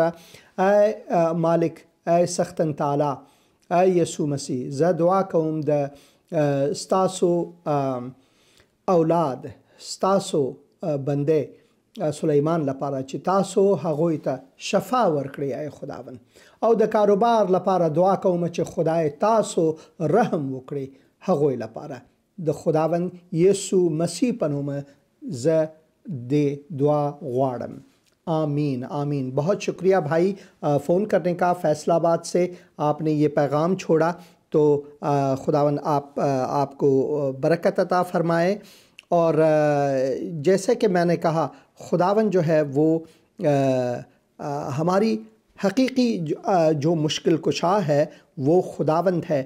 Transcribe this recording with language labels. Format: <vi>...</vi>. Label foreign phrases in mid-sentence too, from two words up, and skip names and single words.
<ps>ای مالک، ای سختن تعالی، ای یسوع مسیح، زه دعا کوم د ستاسو اولاد، ستاسو بنده سلیمان لپاره چې تاسو هغوی ته شفا ورکړي ای خداوند. او د کاروبار لپاره دعا کوم چې خدای تاسو رحم وکړي هغوی لپاره. د خداوند یسوع مسیح په نوم زه د دعا غواړم. آمین آمین.</ps> <hi>बहुत शुक्रिया भाई फ़ोन करने का फैसलाबाद से आपने ये पैगाम छोड़ा. तो खुदावंद आपको बरकत अता फरमाए. और जैसे कि मैंने कहा खुदावंद जो है वो हमारी हकीकी जो मुश्किल कुशा है वो खुदावंद है.</hi>